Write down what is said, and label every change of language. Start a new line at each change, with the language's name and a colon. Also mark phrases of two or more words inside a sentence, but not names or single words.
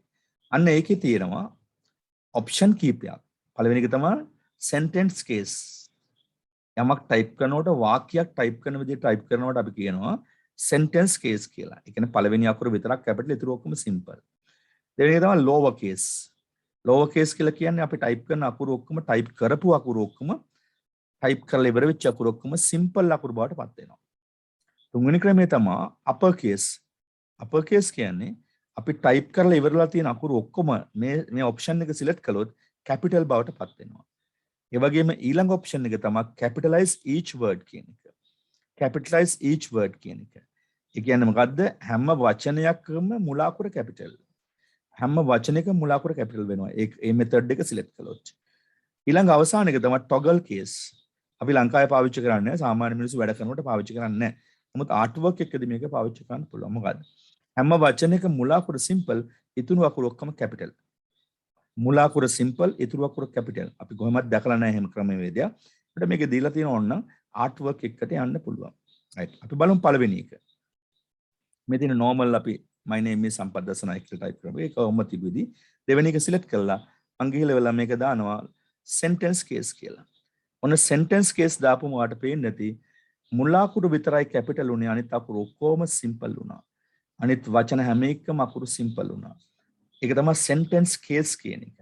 Sinhala: අන්න ඒකේ තියෙනවා option කීපයක්. පළවෙනි එක තමයි
English: sentence case.
Sinhala: යමක් type කරනකොට වාක්‍යයක් type කරන විදිහට type කරනකොට අපි කියනවා
English: sentence case
Sinhala: කියලා. ඒ කියන්නේ පළවෙනි අකුර විතරක් capital ඉතුරු ඔක්කොම simple. දෙවෙනි එක තමයි lower case.
English: lower case
Sinhala: කියලා කියන්නේ අපි type කරන අකුරු ඔක්කොම type කරපු අකුරු ඔක්කොම type කරලා ඉවර වෙච්ච අකුරු ඔක්කොම simple අකුරු බවට පත් වෙනවා. තුන්වෙනි ක්‍රමය තමයි
English: upper case. upper case
Sinhala: කියන්නේ අපි type කරලා ඉවරලා තියෙන අකුරු ඔක්කොම මේ option එක select කළොත් capital බවට පත් වෙනවා. ඒ වගේම ඊළඟ option එක තමයි
English: capitalize each word
Sinhala: කියන එක.
English: capitalize each word
Sinhala: කියන එක. ඒ කියන්නේ මොකද්ද? හැම වචනයකම මුල අකුර capital. හැම වචනයකම මුල අකුර capital වෙනවා. ඒ method එක select කළොත්. ඊළඟ අවසාන එක තමයි
English: toggle case.
Sinhala: අපි ලංකාවේ පාවිච්චි කරන්නේ සාමාන්‍ය මිනිස්සු වැඩ කරනකොට පාවිච්චි කරන්නේ නැහැ. නමුත් artwork එකකදී මේක පාවිච්චි කරන්න පුළුවන්. මොකද්ද? හැම වචනයක මුල අකුර simple, ඉතුරු අකුරු ඔක්කොම capital. මුල අකුර simple, ඉතුරු අකුර capital. අපි කොහොමද දැකලා නැහැ එහෙම ක්‍රමවේදය. අපිට මේක දීලා තියෙන ඕන නම් artwork එකකට යන්න පුළුවන්. right. අපි බලමු පළවෙනි එක. මේ තියෙන normal අපි
English: my name is
Sinhala: සම්පත් දසනායක කියලා type කරමු. ඒක ඔහොම තිබෙදි දෙවෙනි එක select කළා. මං ගිහලා වෙලා මේක දානවා
English: sentence case
Sinhala: කියලා. ඔන්න
English: sentence case
Sinhala: දාපුවම ඔයාලට පේන්නේ නැති මුල අකුරු විතරයි capital උනේ අනිත් අකුරු ඔක්කොම simple වුණා. අනිත් වචන හැම එකම අකුරු simple වුණා. ඒක තමයි
English: sentence case
Sinhala: කියන එක.